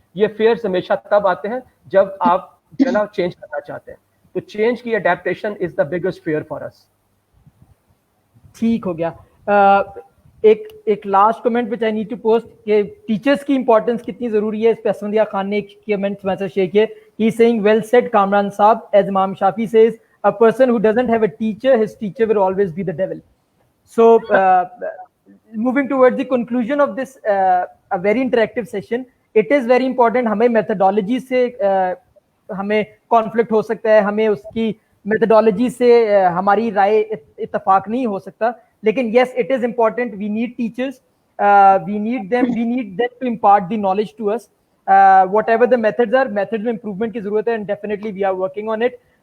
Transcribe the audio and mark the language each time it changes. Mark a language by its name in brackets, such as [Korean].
[Hindi] ये फेयर्स हमेशा तब आते हैं जब आप चेंज करना चाहते हैं, तो चेंज की adaptation is the biggest fear for us. ठीक हो गया. एक last comment which I need to post कि टीचर्स की इंपॉर्टेंस कितनी जरूरी है, इस पे असफंदिया खान ने एक कमेंट मैसेज शेयर किया. [English] He is saying well said Kamran sahab, as Imam Shafi says a person who doesn't have a teacher, his teacher will always be the devil. So moving towards the conclusion of this a very interactive session, it is very important. [Hindi] हमें methodology से हमें conflict हो सकता है, हमें उसकी methodology से हमारी राय इत्तेफाक नहीं हो सकता, लेकिन yes, it is important. [English] We need teachers, we need them to impart the knowledge to us. Whatever the methods are, methods में improvement की जरूरत है, and definitely we are working on it.